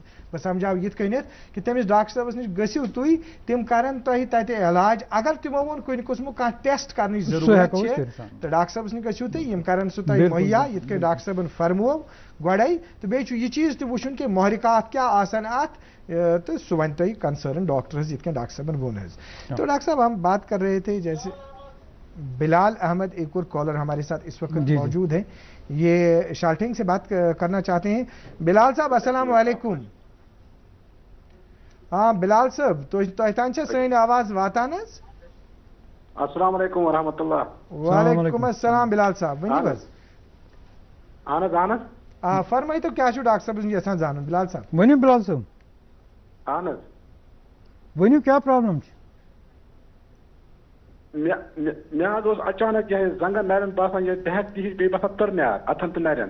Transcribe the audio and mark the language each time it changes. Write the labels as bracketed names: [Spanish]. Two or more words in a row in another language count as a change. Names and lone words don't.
[Kashmiri] بہٕ سمجھاو یِتھ کٔنٮ۪تھ کہِ تٔمِس ڈاکٹر صٲبس نِش گٔژھِو تُہۍ تِم کرن تۄہہِ تتہِ علاج اگر تِمو ووٚن کُنہِ قٕسمُک کانٛہہ ٹیسٹ کرنٕچ ضروٗرت چھِ تہٕ ڈاکٹر صٲبس نِش گٔژھِو تُہۍ یِم کرن سُہ تۄہہِ مُہیا یِتھ کٔنۍ ڈاکٹر صٲبن فرموو گۄڈے تہٕ بیٚیہِ چھُ یہِ چیٖز تہِ وٕچھُن کہِ محرکات کیٛاہ آسن اتھ تو سُہ وَنہِ تۄہہِ [English] concern doctor [Kashmiri] حظ یِتھ کٔنۍ ڈاکٹر صٲبن ووٚن حظ. [Urdu] تو ڈاکٹر صاحب ہم بات کر رہے تھے جیسے بلال احمد ایک اور کالر ہمارے ساتھ اس وقت موجود ہیں, یہ شالٹنگ سے بات کرنا چاہتے ہیں. [Kashmiri] بلال صاحب [Arabic] السلام علیکم. [Kashmiri] ہاں بلال صاحب تۄہہِ تام چھا سٲنۍ آواز واتان حظ؟ [Arabic] السلام علیکم ورحمۃ اللہ. وعلیکم السلام [Kashmiri] بلال صاحب ونیو حظ. اہن حظ اہن حظ. فرمٲیِو تو کیٛاہ چھُ ڈاکٹر صٲبس نِش یژھان زانُن بلال صاحب. ؤنِو بلال صٲب. اہن حظ. ؤنِو کیٛاہ پرابلم چھِ. مےٚ حظ اوس اچانک یہِ زنگن نرٮ۪ن باسان یہِ بےٚ ہِش بیٚیہِ باسان تٕر نیار اتھن تہٕ نرٮ۪ن.